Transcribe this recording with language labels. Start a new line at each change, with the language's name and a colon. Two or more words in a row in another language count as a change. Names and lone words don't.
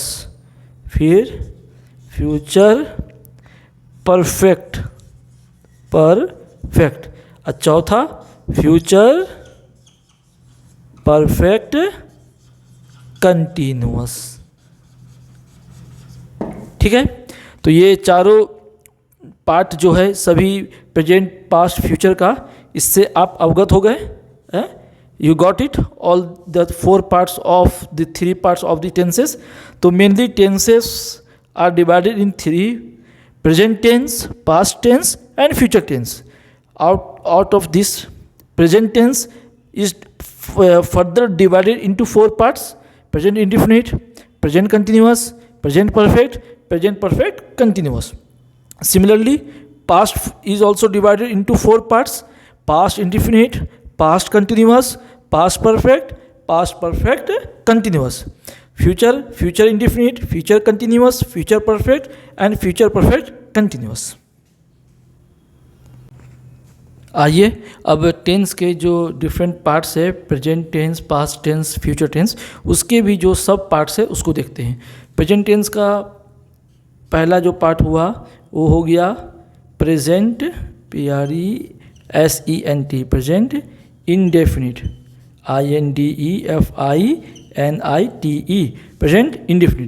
Hindi: फिर
English: future perfect,
Hindi: और चौथा
English: future perfect continuous,
Hindi: ठीक है। तो ये चारों पार्ट जो है सभी
English: present, past, future
Hindi: का, इससे आप अवगत हो गए।
English: You got it, all the 4 parts of the 3 parts of the tenses. तो mainly tenses are divided in 3: present tense, past tense and future tense. Out of this, present tense is further divided into 4 parts: present indefinite, present continuous, present perfect continuous. Similarly, past is also divided into 4 parts: past indefinite, past continuous, past perfect continuous. Future indefinite, future continuous, future perfect and future perfect continuous.
Hindi: आइए अब टेंस के जो
English: different parts
Hindi: है,
English: present tense, past tense, future tense,
Hindi: उसके भी जो सब पार्ट्स है उसको देखते हैं।
English: present tense
Hindi: का पहला जो पार्ट हुआ वो हो गया
English: present, PRESENT, present indefinite, INDEFINITE, present indefinite.